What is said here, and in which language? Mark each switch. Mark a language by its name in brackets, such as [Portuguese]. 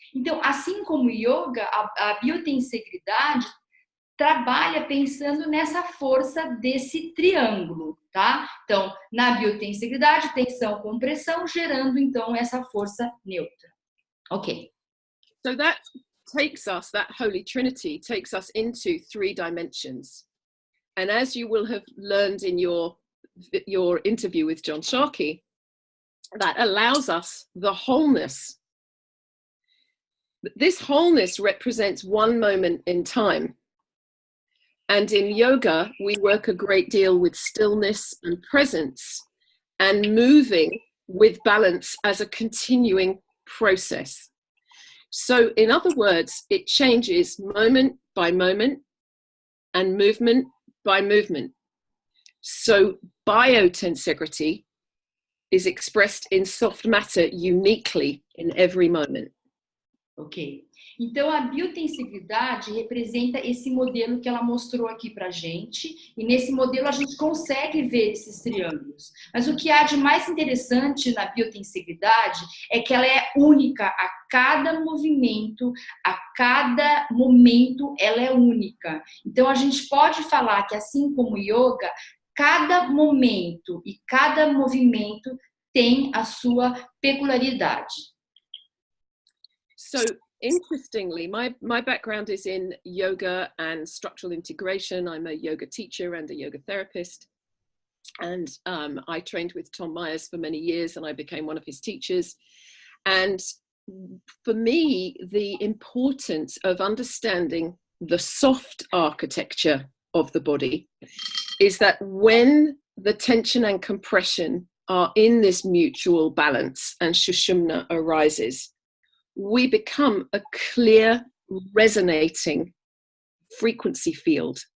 [Portuguese] Então, assim como o yoga, a biotensegridade trabalha pensando nessa força desse triângulo, tá? Então, na biotensegridade, tensão, compressão, gerando, então, essa força neutra. Ok. [English] So that Holy Trinity takes us into 3 dimensions. And as you will have learned in your interview with John Sharkey, that allows us the wholeness. This wholeness represents one moment in time. And in yoga, we work a great deal with stillness and presence and moving with balance as a continuing process. So in other words, it changes moment by moment and movement by movement. So biotensegrity is expressed in soft matter uniquely in every moment. Ok. [Portuguese] Então, a biotensegridade representa esse modelo que ela mostrou aqui pra gente, e nesse modelo a gente consegue ver esses triângulos. Mas o que há de mais interessante na biotensegridade é que ela é única a cada movimento, a cada momento ela é única. Então, a gente pode falar que, assim como o yoga, cada momento e cada movimento tem a sua peculiaridade. [English] So interestingly, my background is in yoga and structural integration. I'm a yoga teacher and a yoga therapist. And I trained with Tom Myers for many years, and I became one of his teachers. And for me, the importance of understanding the soft architecture of the body is that when the tension and compression are in this mutual balance and Sushumna arises, we become a clear, resonating frequency field.